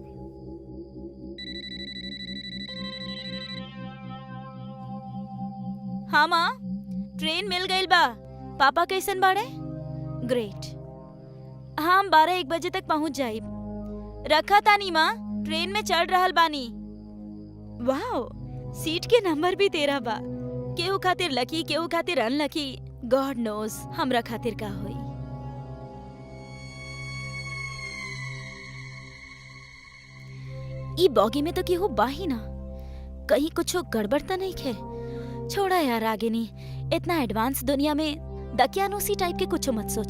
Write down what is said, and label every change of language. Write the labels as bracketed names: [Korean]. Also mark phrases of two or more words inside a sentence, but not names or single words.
[Bhojpuri] हाँ माँ, ट्रेन मिल गईल बा। पापा कैसन बाड़े? ग्रेट। हाँ, हम 12-1 बजे तक पहुँच जाइब। रखा तानी माँ, ट्रेन में चढ़ रहल बानी। वाओ, सीट के नंबर भी 13 बा। केहू खातिर लकी, केहू खातिर अनलकी। [English] God knows [Bhojpuri] हमरा खातिर का होई। ई बॉगी में तो केहू बाही ना, कहीं कुछ गड़बड़ तो नहीं खे। छोड़ा यार रागिनी, इतना एडवांस दुनिया में दकियानूसी टाइप के कुछ मत सोचा।